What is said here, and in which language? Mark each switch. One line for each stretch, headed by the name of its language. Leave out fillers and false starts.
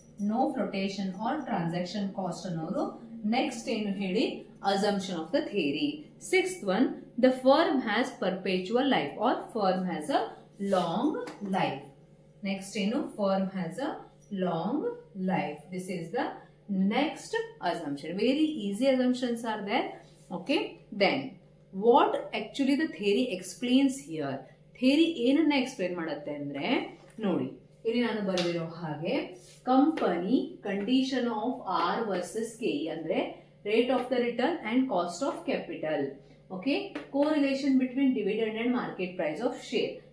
English: no flotation or transaction cost
Kannada: ಅನ್ನೋದು
English: next
Kannada: ಏನು ಹೇಳಿ,
English: Assumption of the theory. Sixth one, the firm has perpetual life or firm has a long life. Next
Kannada: ಏನು,
English: Firm has a long life. This is the next assumption. Very easy assumptions are there. Okay, then what actually the theory explains here?
Kannada: Theory ಏನನ್ನ explain ಮಾಡುತ್ತೆ ಅಂದ್ರೆ ನೋಡಿ, ಇಲ್ಲಿ ನಾನು ಬರೆದಿರೋ ಹಾಗೆ company condition of R versus K ಅಂದ್ರೆ
English: Rate of the return and cost of capital. Okay, correlation between dividend and market price of share.